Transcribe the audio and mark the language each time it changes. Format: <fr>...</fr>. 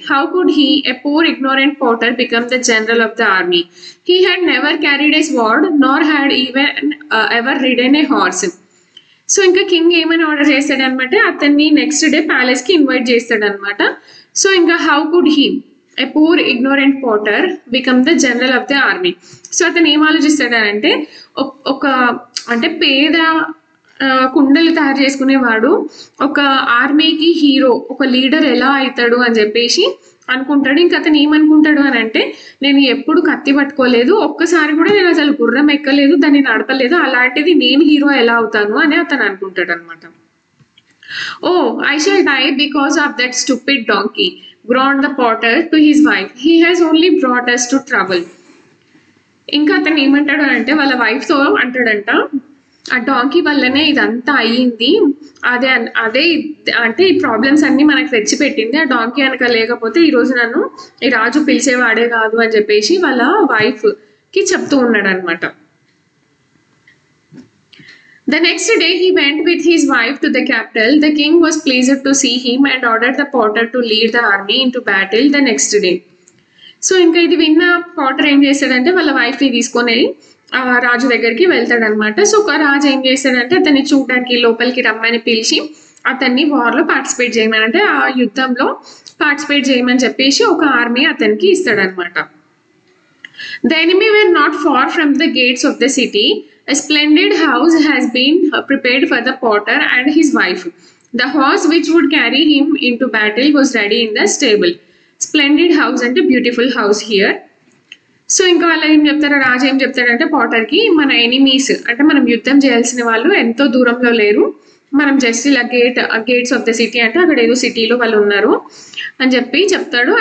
<en>How could he, a poor ignorant potter, become the general of the army? He had never carried a sword nor had even ever ridden a horse.</en> <te>So ఇంకా king ఏమని order చేస్తాడనమాట, అతన్ని next day palace కి invite చేస్తాడనమాట. So ఇంకా</te> <en>How could he, a poor ignorant potter, become the general of the army.</en> <te>So అతను ఏం ఆలోచిస్తాడంటే ఒక అంటే పేద కుండలు తయారు చేసుకునేవాడు ఒక ఆర్మీకి హీరో, ఒక లీడర్ ఎలా అవుతాడు అని చెప్పేసి అనుకుంటాడు. ఇంకా అతను ఏమనుకుంటాడు అని అంటే నేను ఎప్పుడు కత్తి పట్టుకోలేదు, ఒక్కసారి కూడా నేను అసలు గుర్రం ఎక్కలేదు, దాన్ని నడపలేదు, అలాంటిది నేను హీరో ఎలా అవుతాను అని అతను అనుకుంటాడు అనమాట.</te> <en>Oh I shall die because of that stupid donkey, groaned the potter to his wife. He has only brought us to trouble.</en> <te>ఇంకా అతను ఏమంటాడు అంటే వాళ్ళ వైఫ్తో అంటాడంట, ఆ డాంకీ వల్లనే ఇదంతా అయ్యింది, అదే అదే అంటే ఈ ప్రాబ్లమ్స్ అన్ని మనకు తెచ్చిపెట్టింది, ఆ డాంకీ కనుక లేకపోతే ఈ రోజు నన్ను ఈ రాజు పిలిచేవాడే కాదు అని చెప్పేసి వాళ్ళ వైఫ్ కి చెప్తూ ఉన్నాడు అనమాట.</te> <en>The next day he went with his wife to the capital. The king was pleased to see him and ordered the potter to lead the army into battle the next day.</en> <te>So ఇంకా ఇది విన్న Potter ఏం చేస్తాడంటే వాళ్ళ wife ని తీసుకొని రాజు దగ్గరికి వెళ్తాడనమాట. So ఒక రాజు ఏం చేస్తాడంటే అతన్ని చూడడానికి లోపలికి రమ్మని పిలిచి అతన్ని వార్ లో పార్టిసిపేట్ చేయమని, అంటే ఆ యుద్ధంలో పార్టిసిపేట్ చేయమని చెప్పేసి ఒక ఆర్మీ అతనికి ఇస్తాడనమాట.</te> <en>The enemy were not far from the gates of the city. A splendid house has been prepared for the potter and his wife. The horse which would carry him into battle was ready in the stable. Splendid house</en> <te>అంటే</te> <en>Beautiful house here.</en> <te>So ఇంకా వాళ్ళు ఏం చెప్తారో, రాజు ఏం చెప్తాడంటే పాటర్కి, మన enemies అంటే మనం యుద్ధం చేయాల్సిన వాళ్ళు ఎంతో దూరంలో లేరు, మనం జస్ట్ ఇలా గేట్స్ ఆఫ్ ద సిటీ అంటే అక్కడ ఏదో సిటీలో వాళ్ళు ఉన్నారు అని చెప్పి చెప్తాడు.</te>